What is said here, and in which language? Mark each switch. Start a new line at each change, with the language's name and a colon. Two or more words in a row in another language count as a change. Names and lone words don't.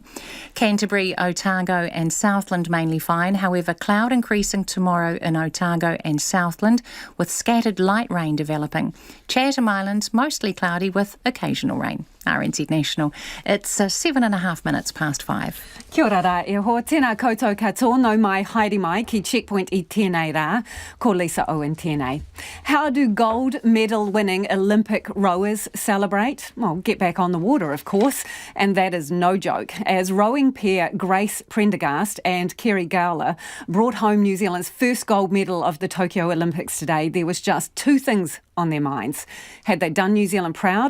English: Canterbury, Otago and Southland mainly fine. However, cloud increasing tomorrow in Otago and Southland with scattered light rain developing. Chatham Islands, mostly cloudy with occasional rain. RNZ National. It's 7.5 minutes past 5.
Māori: Kia ora rā e ho, tēnā koutou katoa, no mai haere mai ki Checkpoint I tēnei rā, ko Lisa Owen tēnei.
English: How do gold medal winning Olympic rowers celebrate? Well, get back on the water, of course, and that is no joke, as rowing pair Grace Prendergast and Kerry Gowler brought home New Zealand's first gold medal of the Tokyo Olympics today. There was just 2 things on their minds. Had they done New Zealand proud?